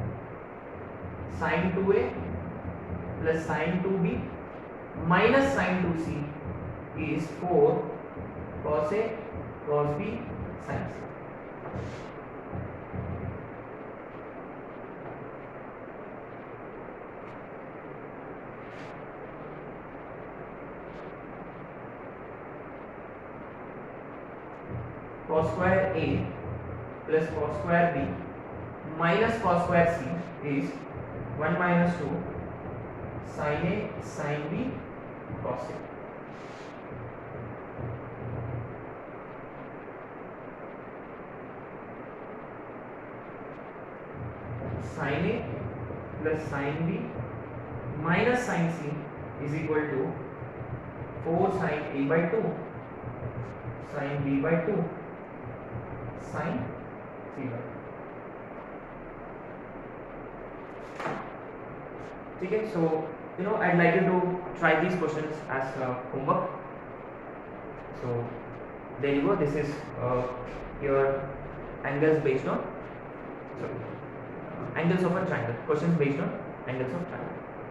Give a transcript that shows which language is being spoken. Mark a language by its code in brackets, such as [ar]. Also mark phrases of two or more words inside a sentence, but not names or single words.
[en] Sin 2A plus sin 2B minus sin 2C is 4 cos A cos B sin C. Cos square A plus cos square B minus cos square C is 1 minus 2 sin A sin B cos A. Sin A plus sin B minus sin C is equal to 4 sin A by 2 sin B by 2 sin C by 2. [hi] ठीक है. [en] So I'd like you to try these questions as homework. So there you go. This is your angles based on angles of a triangle. Questions based on angles of triangle.